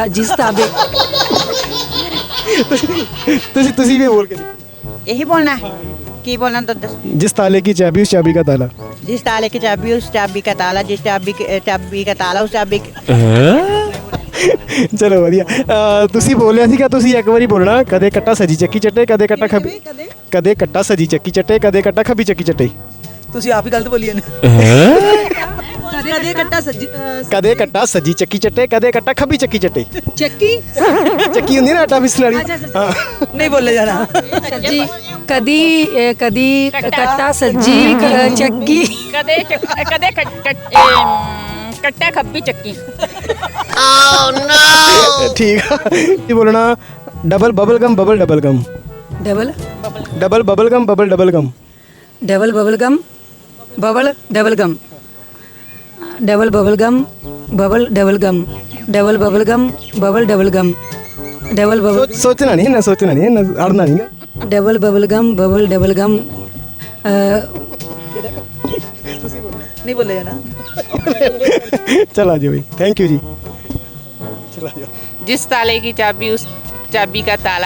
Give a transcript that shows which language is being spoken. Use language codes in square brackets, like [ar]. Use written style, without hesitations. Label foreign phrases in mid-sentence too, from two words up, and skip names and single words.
[hi] जिस ताबे। [pa] ਤੁਸੀ ਭੀ ਬੋਲ ਕੇ [hi] यही बोलना है कि बोलना [pa] ਤੋ ਦੱਸ। [hi] जिस ताले की चाबी उस चाबी का ताला। जिस ताले की चाबी उस चाबी का ताला। जिस चाबी का ताला उस चाबी [pa] ਚਲੋ ਵਧੀਆ। ਤੁਸੀ ਬੋਲਿਆ ਸੀਗਾ, ਤੁਸੀ ਏਕ ਬਾਰੀ ਬੋਲਨਾ, ਕਦੇ ਕੱਟਾ ਸਜੀ ਚੱਕੀ ਚੱਟੇ ਕਦੇ ਕੱਟਾ ਖੱਬੀ। ਕਦੇ ਕੱਟਾ ਸਜੀ ਚੱਕੀ ਚੱਟੇ ਕਦੇ ਕੱਟਾ ਖੱਬੀ ਚੱਕੀ ਚੱਟੇ। ਤੁਸੀਂ ਆਪ ਹੀ ਗਲਤ ਬੋਲੀ ਨੇ। ਕਦੇ ਕੱਟਾ ਸੱਜੀ ਕਦੇ ਕੱਟਾ ਸਜੀ ਚੱਕੀ ਚੱਟੇ ਕਦੇ ਕੱਟਾ ਖੱਬੀ ਚੱਕੀ ਚੱਟੇ। ਚੱਕੀ ਚੱਕੀ ਹੁੰਦੀ ਨਾ ਆਟਾ ਪੀਸਣ ਵਾਲੀ। ਨਹੀਂ ਬੋਲੇ ਜਾਣਾ। ਸੱਜੀ ਕਦੀ ਕਦੀ ਕੱਟਾ ਸੱਜੀ ਚੱਕੀ। ਕਦੇ ਕੱਟਾ ਖੱਬੀ ਚੱਕੀ। [hi] ठीक है। ये बोलना, [en] double bubble gum bubble double gum. डबल double bubble gum bubble double gum. double bubble gum bubble double gum. double bubble gum bubble double gum. double bubble gum bubble double gum. double bubble. [hi] सोचना नहीं ना, सोचना नहीं ना, अड़ना नहीं। [en] double bubble gum bubble double gum. [pa] ਨਹੀਂ ਬੋਲੇ ਜਾਣਾ। [hi] चला जाओ भाई, [en] thank you [hi] जी। चला जाओ। जिस ताले की चाबी उस चाबी का ताला।